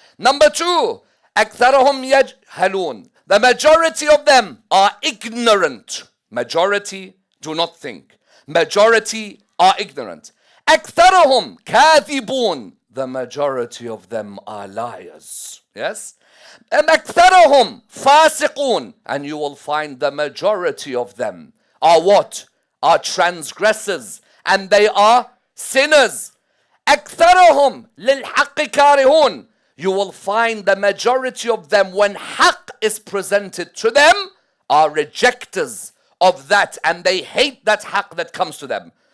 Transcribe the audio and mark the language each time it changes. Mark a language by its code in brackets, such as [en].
[en] Number 2. [ar] أكثرهم يجهلون. [en] The majority of them are ignorant. Majority do not think. Majority are ignorant. [ar] أكثرهم كاذبون. [en] The majority of them are liars. Yes? And [ar] أكثرهم فاسقون. [en] And you will find the majority of them are what? Are transgressors. And they are sinners. [ar] أكثرهم للحق كارهون. [en] You will find the majority of them, when haqq is presented to them, are rejectors of that, and they hate that haqq that comes to them.